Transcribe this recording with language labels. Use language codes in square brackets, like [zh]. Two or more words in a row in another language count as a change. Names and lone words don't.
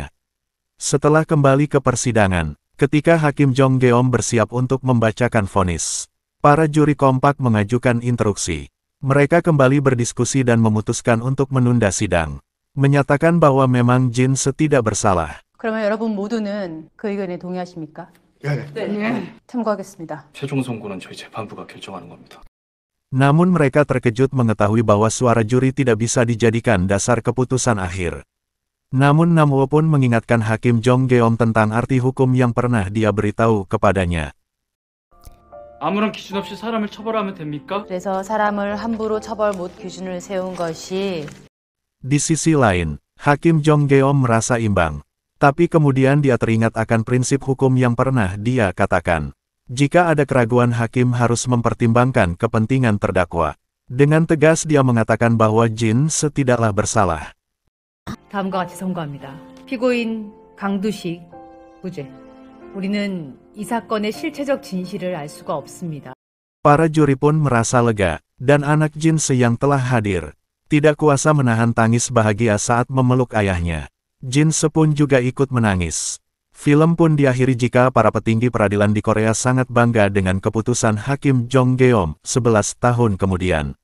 [id] Setelah kembali ke persidangan, ketika Hakim Jong Geom bersiap untuk membacakan vonis, para juri kompak mengajukan interupsi. Mereka kembali berdiskusi dan memutuskan untuk menunda sidang, menyatakan bahwa memang Jin Se tidak bersalah. [ko] 그러면 여러분 모두는 그 의견에 동의하십니까? 네. 참고하겠습니다. 최종 선고는 저희 재판부가 결정하는 겁니다. [id] Namun mereka terkejut mengetahui bahwa suara juri tidak bisa dijadikan dasar keputusan akhir. Namun Namwo pun mengingatkan Hakim Jong Geom tentang arti hukum yang pernah dia beritahu kepadanya. [ko] 아무런 기준 없이 사람을 처벌하면 됩니까? 그래서 사람을 함부로 처벌 못 기준을 세운 것이 [id] Di sisi lain, Hakim Jong Geom merasa imbang. Tapi kemudian dia teringat akan prinsip hukum yang pernah dia katakan. Jika ada keraguan hakim harus mempertimbangkan kepentingan terdakwa. Dengan tegas dia mengatakan bahwa Jin Se tidaklah bersalah. [ko] 다음과 같이 선고합니다. 피고인 강두식 무죄. 우리는 이 사건의 실체적 진실을 알 수가 없습니다. [id] Para juri pun merasa lega, dan anak Jin Se yang telah hadir tidak kuasa menahan tangis bahagia saat memeluk ayahnya. Jin Se pun juga ikut menangis. Film pun diakhiri jika para petinggi peradilan di Korea sangat bangga dengan keputusan Hakim Jong Geom 11 tahun kemudian.